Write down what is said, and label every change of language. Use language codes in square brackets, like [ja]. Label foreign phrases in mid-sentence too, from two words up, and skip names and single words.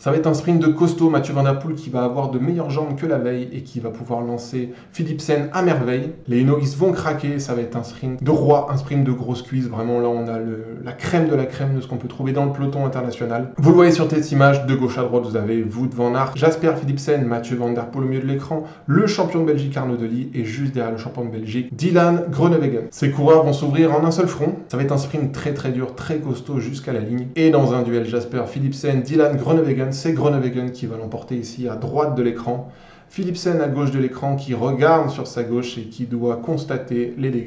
[fr] Ça va être un sprint de costaud, Mathieu Van Der Poel qui va avoir de meilleures jambes que la veille et qui va pouvoir lancer Philipsen à merveille. Les Uno-X vont craquer, ça va être un sprint de roi, un sprint de grosse cuisse. Vraiment là on a la crème de ce qu'on peut trouver dans le peloton international. Vous le voyez sur cette image, de gauche à droite vous avez Wout van Aert, Jasper Philipsen, Mathieu Van Der Poel au milieu de l'écran, le champion de Belgique Arnaud Delis et juste derrière le champion de Belgique Dylan Groenewegen. Ces coureurs vont s'ouvrir en un seul front. Ça va être un sprint très dur, très costaud jusqu'à la ligne. Et dans un duel Jasper Philipsen, Dylan Groenewegen, c'est Groenewegen qui va l'emporter ici à droite de l'écran. Philipsen à gauche de l'écran qui regarde sur sa gauche et qui doit constater les dégâts.